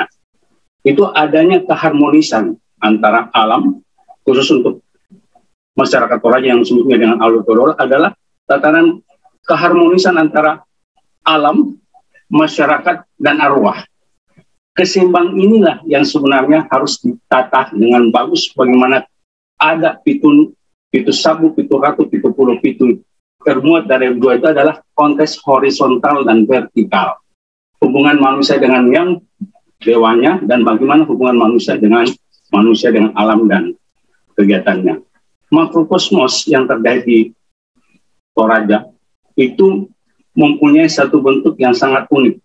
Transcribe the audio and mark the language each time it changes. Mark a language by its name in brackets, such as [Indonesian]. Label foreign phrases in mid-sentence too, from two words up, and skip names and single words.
[Indonesian] Itu adanya keharmonisan antara alam, khusus untuk masyarakat Toraja yang disebutnya dengan Alutodolo adalah tatanan keharmonisan antara alam, masyarakat, dan arwah. Keseimbangan inilah yang sebenarnya harus ditata dengan bagus, bagaimana ada pitu sabu, pitu ratu, [Toraja-Sa'dan] pitu puluh pitu [Indonesian] termuat dari dua itu adalah konteks horizontal dan vertikal. Hubungan manusia dengan yang dewanya dan bagaimana hubungan manusia dengan alam dan kegiatannya. Makrokosmos yang terjadi di Toraja itu mempunyai satu bentuk yang sangat unik.